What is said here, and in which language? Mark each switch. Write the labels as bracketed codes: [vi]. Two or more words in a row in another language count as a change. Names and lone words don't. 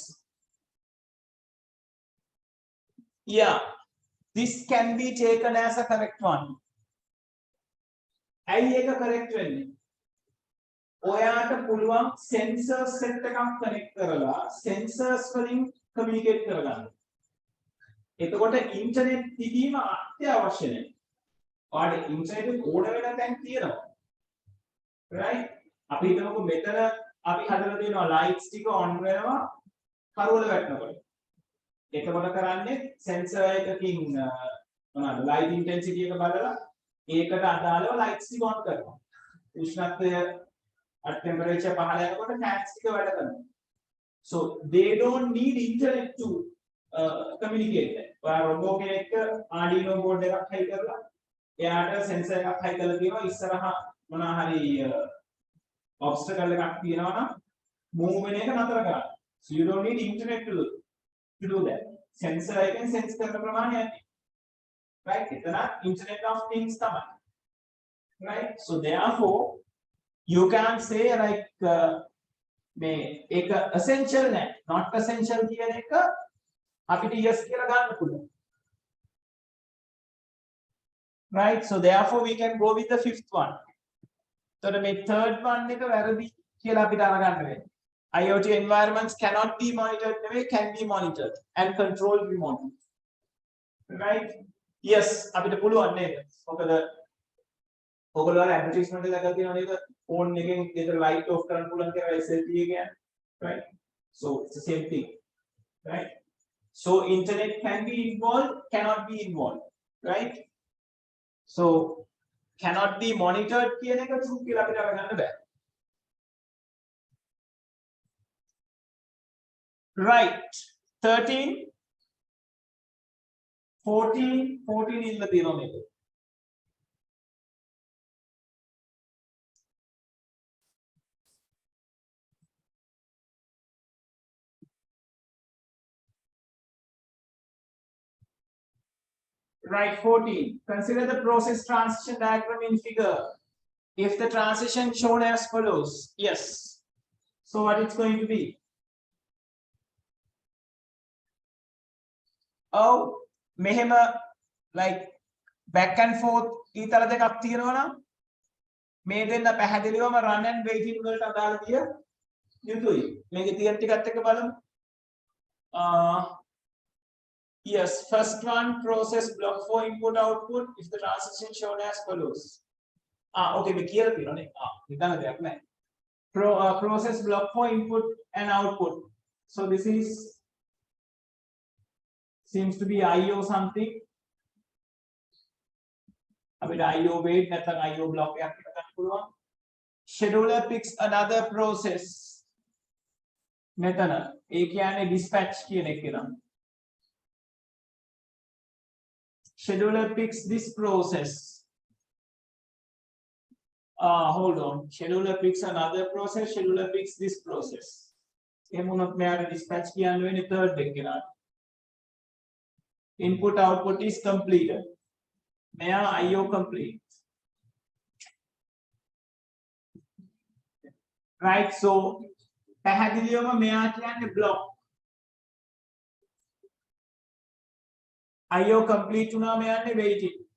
[en] yeah this can be taken as a correct one [si] ඇයි ඒක [en] correct [si] වෙන්නේ ඔයාට පුළුවන් [en] sensor set එකක් connect කරලා sensors වලින් communicate [si] කරගන්න එතකොට [en] internet [si] තිබීම අත්‍යවශ්‍ය නැහැ ඔයාට internet ඕන වෙන තැන් තියෙනවා right අපි හිතමුකෝ මෙතන අපි හදලා තියෙනවා lights ටික on වෙනවා කරවල වැටෙනකොට එතකොට කරන්නේ sensor එකකින් මොනවාද [en] light intensity [si] එක බලලා ඒකට අදාළව lights ටික on කරනවා උෂ්ණත්වය temperature පහළ යනකොට fans ටික වැඩ කරනවා [en] so they don't need internet to communicate [si] ඔයා robot කෙනෙක් Arduino board එකක් හයි කරලා එයාට sensor එකක් හයි කරලා තියෙනවා ඉස්සරහා මොනවා හරි obstacle එකක් තියෙනවා නම් move වෙන එක නතර කරන්න. [en] So you don't need internet to do that. [si] Sensor එකෙන් sense කරන ප්‍රමාණය ඇති. Right? එතන [en] internet of things [si] තමයි. Right? [en] So therefore you can say like [si] මේ ඒක [en] essential නෑ. Not essential [si] කියන එක අපිට yes කියලා ගන්න පුළුවන්. [en] Right? So therefore we can go with the fifth one. So the third one [si] එක වැරදි කියලා අපිට අරගන්න වෙන්නේ. [en] IoT environments cannot be monitored නෙවෙයි can be monitored and controlled remotely. Right? Yes [si] අපිට පුළුවන් නේද? මොකද ඔයගොල්ලෝ ඇඩ්වර්ටයිස්මන්ට් එක දැකලා තියෙනවා නේද? ෆෝන් එකෙන් ගෙදර ලයිට් ඔෆ් කරන්න පුළුවන් කියලා SLT එක කියන්නේ. [en] Right? So it's the same thing. Right? So internet can be involved, cannot be involved. Right? So cannot be monitored [si] කියන එක [en] true [si] කියලා අපිට අරගන්න බෑ [en] right 13 14 in the denominator. Right 14. Consider the process transition diagram in figure. If the transition shown as follows, yes. So what it's going to be? Oh, mehema like back and forth [si] ඊතල දෙකක් තියෙනවා නම් මේ දෙන්න පැහැදිලිවම [en] run and waiting [si] වලට අදාළ විය යුතුයි. මේකේ තියෙන ටිකත් එක්ක බලමු. [en] Yes, first one process block for input output if the transition shown as follows. [si] Okay, මේ කියලා තියෙනවානේ. හිතන්න දෙයක් නැහැ. [en] Process block for input and output. So this is seems to be IO something. [si] අපිට [en] IO wait [si] නැත්නම් [en] IO block [si] එකක් ගන්න පුළුවන්. [en] Scheduler picks another process. [si] මෙතන ඒ කියන්නේ dispatch කියන එක නම. [en] Scheduler picks this process. Hold on. Scheduler picks another process. Scheduler picks this process. [si] එහෙම වුණොත් මෙයාට dispatch කියන්න වෙන්නේ third එක කෙනාට. [en] Input output is completed. May IO complete. Right, so [si] පැහැදිලිවම මෙයා කියන්නේ [en] block. IO complete [si] වුණා මෙයාන්නේ waiting.